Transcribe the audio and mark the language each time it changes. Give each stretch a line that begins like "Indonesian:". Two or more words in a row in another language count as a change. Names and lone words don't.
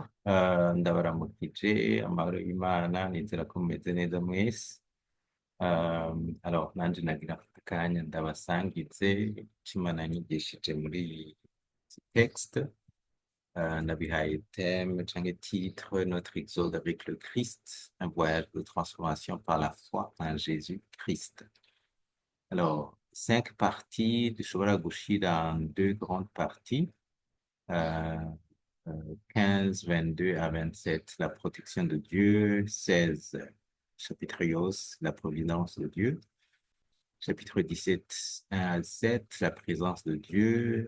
Rundi: Ndabaramukije amahoro y'Imana nizera ko mumeze neza mwese. Alors nanje nagira mfate akanya ndabasangize ico Imana yanyigishije muri iki texte. Nabihaye thème canke titre
French: Notre exode avec le Christ, un voyage de transformation par la foi en Jésus-Christ. Alors, 5 parties
Rundi: dushobora gushira
French: en 2 grandes parties. Euh, 15, 22 à 27, la protection de Dieu. 16, chapitre 11, la providence de Dieu. Chapitre 17, 1 à 7, la présence de Dieu.